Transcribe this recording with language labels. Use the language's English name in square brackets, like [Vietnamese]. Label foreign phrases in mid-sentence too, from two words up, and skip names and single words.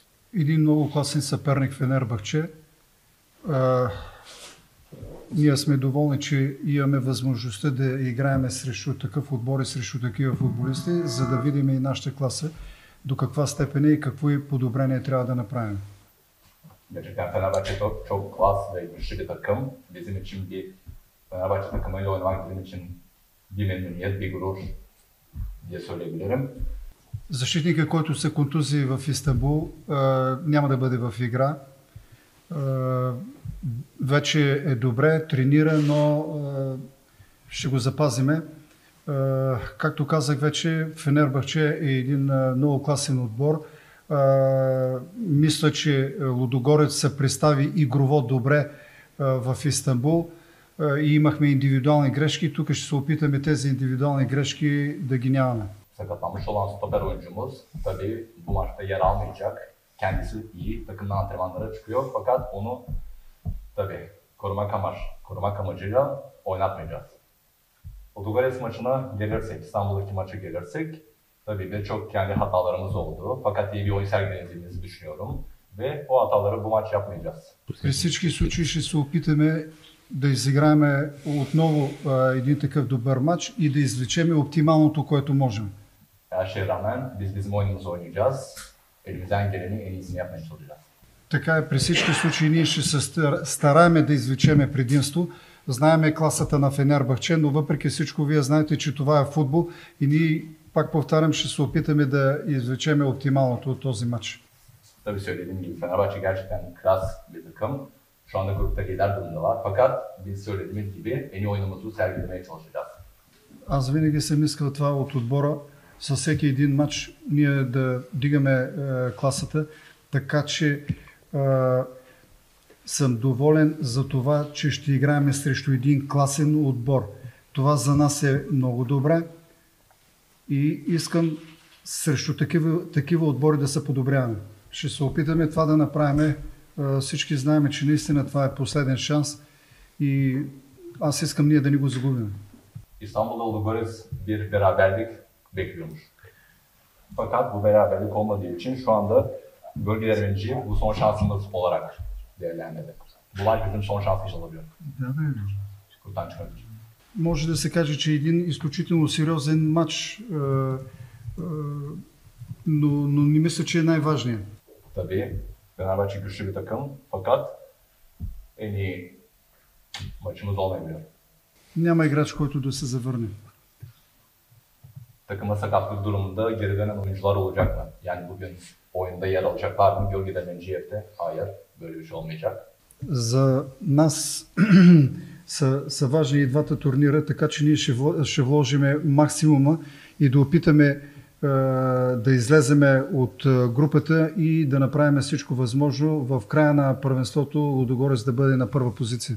[Bulgarian] един много класен съперник Фенербахче. Ние сме доволни, че имаме възможността да играем срещу такъв отбор и срещу такива футболисти, за да видим и нашата класа до каква степен и какво подобрение трябва да направим. [Turkish] Gerçekten Fenerbahçe çok klas ve güçlü bir takım. Bizim için Fenerbahçe takımıyla oynamak bizim için bir memnuniyet, bir gurur diye söyleyebilirim. [Bulgarian] Защитника, който се контузи в Истанбул, няма да бъде в игра. Вече е добре, тренира, но ще го запазиме. Както казах вече, Фенербахче е един много класен отбор. Мисля, че Лудогорец се представи игрово добре в Истанбул и имахме индивидуални грешки. Тук ще се опитаме тези индивидуални грешки да ги нямаме. [Turkish] Sakatlanmış olan stoper oyuncumuz tabii bu maçta yer almayacak. Kendisi iyi, takımdan antrenmanlara çıkıyor fakat onu tabii korumak amacıyla oynatmayacağız. Ludogorets maçına gelirsek, İstanbul'daki maça gelirsek tabii de çok kendi hatalarımız oldu fakat iyi bir oyun sergilediğimizi düşünüyorum ve o hataları bu maç yapmayacağız. [Bulgarian] При всички случаи ще се опитаме да изиграем отново един такъв добър матч и да извлечем оптималното, което можем. [Turkish] Her şeye rağmen biz bizim oyunumuzu oynayacağız. Elimizden gelenin en iyisini yapmaya çalışacağız. [Bulgarian] Така е, при всички случаи ние ще се стараем да извлечем предимство. Знаеме класата на Фенербахче, но въпреки всичко вие знаете, че това е футбол и ние, пак повтарям, ще се опитаме да извлечем оптималното от този матч. [Turkish] Tabii söylediğim gibi Fenerbahçe gerçekten klas bir takım. Şu anda grupta lider durumdalar. Fakat biz söylediğimiz gibi en iyi oyunumuzu sergilemeye çalışacağız. [Bulgarian] Аз винаги съм искал това от отбора. Със всеки един матч ние да дигаме класата, така че съм доволен за това, че ще играем срещу един класен отбор. Това за нас е много добре и искам срещу такива отбори да се подобряваме. Ще се опитаме това да направим. Всички знаем, че наистина това е последен шанс и аз искам ние да ни го загубим. [Turkish] İstanbul'da Ludogorets bir beraberlik bekliyormuş. Fakat bu beraberlik olmadığı için şu anda bölgeler birinciyi bu son şansımız olarak değerlendirdi. Bu maç bizim son şansımız olabilir. Kurtan çıkabilir. [Bulgarian] Може да се каже, че е един изключително сериозен матч, но не мисля, че е най-важният. [Turkish] Tabii Fenerbahçe güçlü bir takım fakat en iyi maçımız olmayabilir. [Bulgarian] Няма играч, който да се завърне. [Turkish] Takıma sakatlık durumunda geri dönen oyuncular olacak mı? Yani bugün oyunda yer alacaklar mı? Gölgeden önceyefte? Hayır, böyle bir şey olmayacak. [Bulgarian] За нас са важни и двата турнира, така че ние ще вложиме максимума и да опитаме да излеземе от групата и да направим всичко възможно в края на първенството Лудогорец да бъде на първа позиция.